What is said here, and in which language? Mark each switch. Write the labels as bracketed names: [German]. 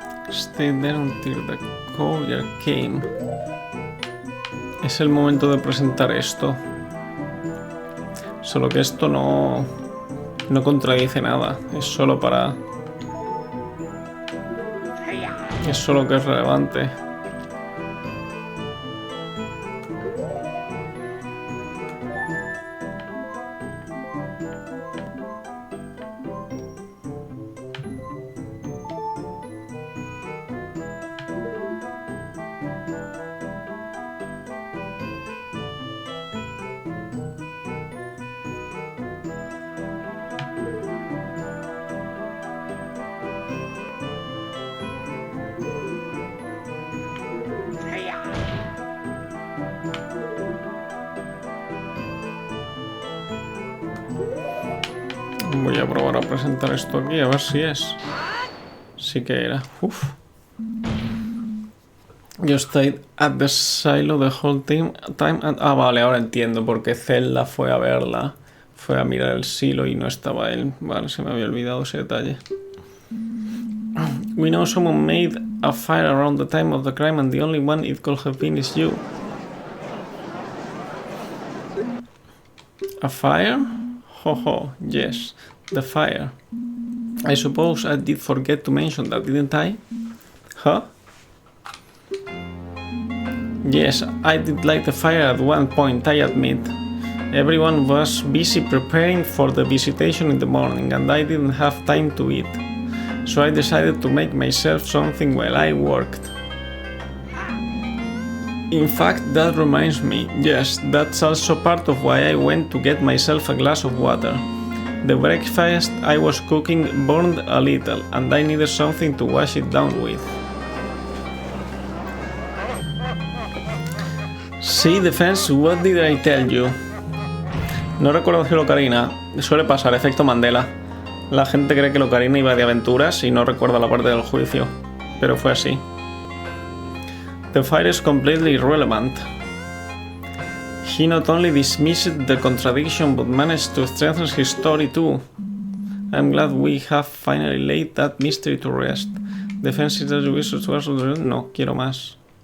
[English] Stay there until the courier came. [Spanish] Es el momento de presentar esto. Solo que esto no contradice nada. Es solo para... Es solo que es relevante. Voy a probar a presentar esto aquí, a ver si es. Sí que era. Uf. [English] You stayed at the silo the whole time and... [Spanish] Ah, vale, ahora entiendo por qué Zelda fue a verla. Fue a mirar el silo y no estaba él. Vale, se me había olvidado ese detalle. [English] We know someone made a fire around the time of the crime and the only one it could have been is you. A fire? Ho ho, yes, the fire. I suppose I did forget to mention that, didn't I? Huh? Yes, I did light a fire at one point, I admit. Everyone was busy preparing for the visitation in the morning and I didn't have time to eat. So I decided to make myself something while I worked. In fact, that reminds me, yes, that's also part of why I went to get myself a glass of water. The breakfast I was cooking burned a little, and I needed something to wash it down with. See, Defense, what did I tell you? [Spanish] No recuerdo decirlo, Karina. Suele pasar, efecto Mandela. La gente cree que Locarina iba de aventuras y no recuerda la parte del juicio. Pero fue así. [English] The fire is completely irrelevant. He not only dismissed the contradiction but managed to strengthen his story too. I'm glad we have finally laid that mystery to rest. Defense is no, [Spanish] quiero más.